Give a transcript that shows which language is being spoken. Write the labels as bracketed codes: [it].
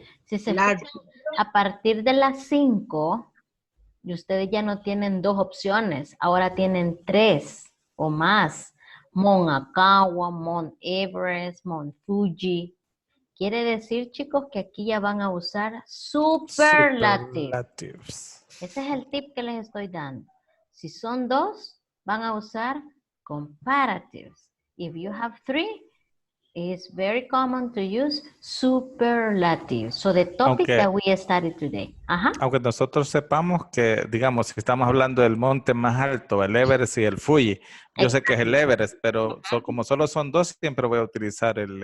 [es] Si se fijan, a partir de las 5, y ustedes ya no tienen 2 opciones, ahora tienen 3 o más. Mount Akawa, Mount Everest, Mount Fuji. Quiere decir, chicos, que aquí ya van a usar superlatives. [en] Superlatives. [es] Ese es el tip que les estoy dando. Si son dos, van a usar comparatives. [en] If you have three, it's very common to use superlatives. So the topic [es] Aunque, [en] that we studied today. Ajá. [es] aunque nosotros sepamos que, digamos, si estamos hablando del monte más alto, el Everest y el Fuji, yo sé que es el Everest, pero como solo son dos, siempre voy a utilizar el